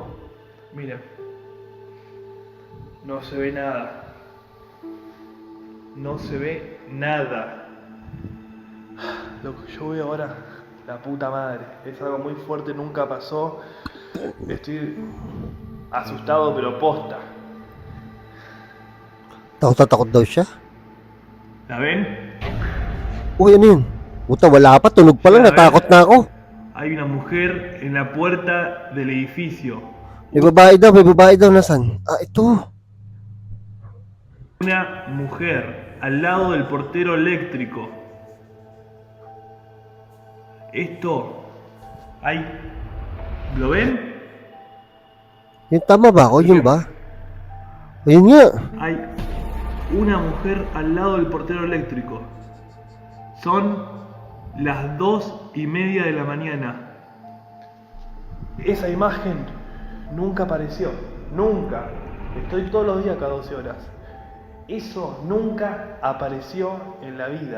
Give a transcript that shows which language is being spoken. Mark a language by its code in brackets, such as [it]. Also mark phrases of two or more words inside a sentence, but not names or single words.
[es] Miren, no se ve nada. No se ve nada. Lo que yo veo ahora, la puta madre, es algo muy fuerte, nunca pasó. Estoy asustado, pero posta. [tl] Takot na takot daw siya. [es] ¿La ven? [tl] Uy, ano yun? Puta, wala pa. Tunog pa lang. Natakot na ako. [es] Hay una mujer en la puerta del edificio. [tl] May babae daw. Nasaan? Ah, ito. [es] Una mujer al lado del portero eléctrico. Esto, hay, ¿lo ven? [tl] Yung tama ba ako? Yun ba? Ayun nga. [es] Hay una mujer al lado del portero eléctrico. Son las 2:30 de la mañana. Esa imagen nunca apareció. Nunca. Estoy todos los días cada 12 horas. Eso nunca apareció en la vida.